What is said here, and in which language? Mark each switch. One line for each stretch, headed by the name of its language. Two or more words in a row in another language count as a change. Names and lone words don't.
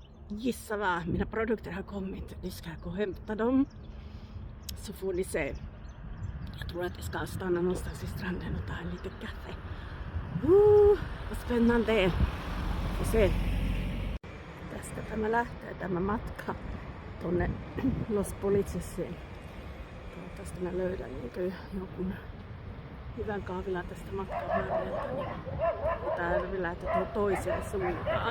Swedish: gissa vad mina produkter har kommit. De ska gå och hämta dem. Så får ni se. Jag tror att jag ska stanna någonstans i stranden och ta en liten kaffe. Vad spännande. Får se.
Finnish: Tästä tämä lähtee tämä matka tonne Los Policesiin. Toivottavasti mä löydän jonkun hyvän kahvilan tästä matkan varrelta. Täällä lähtee toiseen suuntaan.